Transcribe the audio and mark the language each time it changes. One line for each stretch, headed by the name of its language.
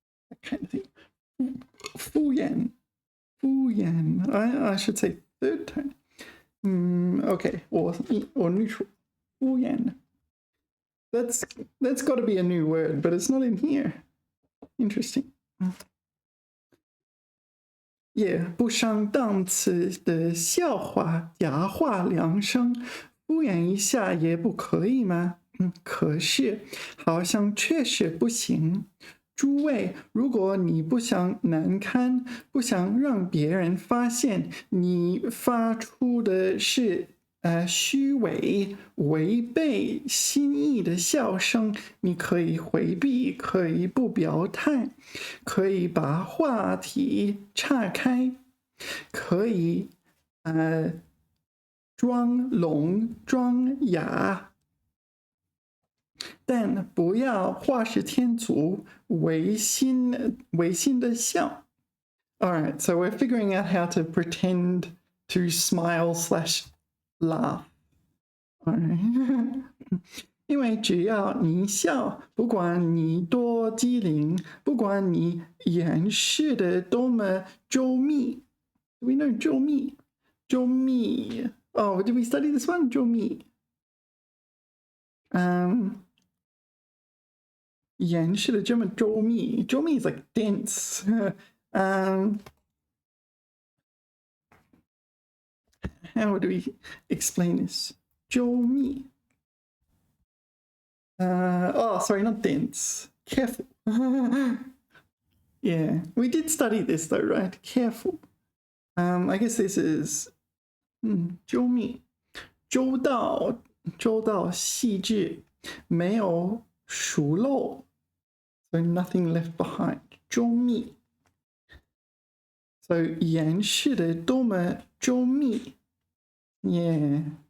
English: That kind of thing. 敷衍.I should say third tone. Okay, or neutral. 敷衍. That's got to be a new word, but it's not in here. Interesting.
Chinese: Yeah, 不上档次的笑话、假话、良声，敷衍一下也不可以吗？可是好像确实不行。诸位，如果你不想难堪，不想让别人发现你发出的是虚伪、违背心意的笑声，你可以回避，可以不表态，可以把话题岔开，可以装聋装哑。但不要画蛇添足，违心的笑。
English: All right, so we're figuring out how to pretend to smile / laugh. All right.
Chinese: 因为只要你笑，不管你多机灵，不管你掩饰的多么周密。
English: Do we know 周密？周密。Oh, did we study this one? 周密。
Chinese: 掩饰的这么周密，周密
English: is like dense. How do we explain this? 周密。 Sorry, not dense. Careful. Yeah, we did study this though, right? Careful. I guess this is
Chinese: 周密，周到细致，没有疏漏。
English: So nothing left behind. 周密。
Chinese: So 掩饰的多么周密 ，Yeah.